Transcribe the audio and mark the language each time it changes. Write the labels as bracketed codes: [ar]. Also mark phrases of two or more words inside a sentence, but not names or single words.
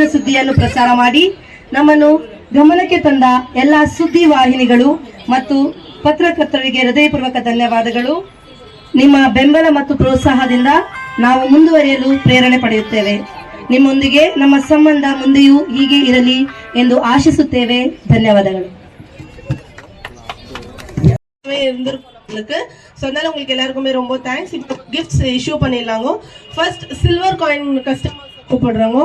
[kn] ಸುದ್ದಿಯನ್ನು ಪ್ರಸಾರ ಮಾಡಿ ನಮ್ಮನ್ನು ಗಮನಕ್ಕೆ ತಂದ ಎಲ್ಲ ಸುದ್ದಿ ವಾಹಿನಿಗಳು ಮತ್ತು ಪತ್ರಕರ್ತರಿಗೆ ಹೃದಯಪೂರ್ವಕ ಧನ್ಯವಾದಗಳು. ನಿಮ್ಮ ಬೆಂಬಲ ಮತ್ತು ಪ್ರೋತ್ಸಾಹದಿಂದ ನಾವು ಮುಂದುವರಿಯಲು ಪ್ರೇರಣೆ ಪಡೆಯುತ್ತೇವೆ. ನಿಮ್ಮೊಂದಿಗೆ ನಮ್ಮ ಸಂಬಂಧ ಮುಂದೆಯೂ ಹೀಗೆ ಇರಲಿ ಎಂದು ಆಶಿಸುತ್ತೇವೆ. ಧನ್ಯವಾದಗಳು. [ta] ஸோ அதனால உங்களுக்கு எல்லாருக்குமே ரொம்ப தேங்க்ஸ். இப்போ [en] gifts issue [ta] பண்ணிடலாங்க. [en] first silver coin customer [ta] கூப்பிடுறாங்க.